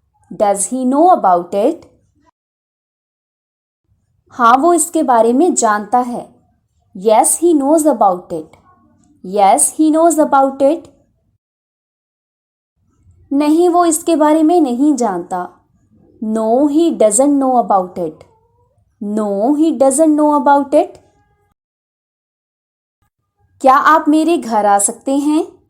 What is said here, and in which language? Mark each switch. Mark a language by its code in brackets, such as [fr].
[en] Does he know about it? [hi] हाँ, वो इसके बारे में जानता है। [en] Yes, he knows about it. Yes, he knows about it. [hi] नहीं, वो इसके बारे में नहीं जानता। [en] No, he doesn't know about it. No, he doesn't know about it. [hi] क्या आप मेरे घर आ सकते हैं?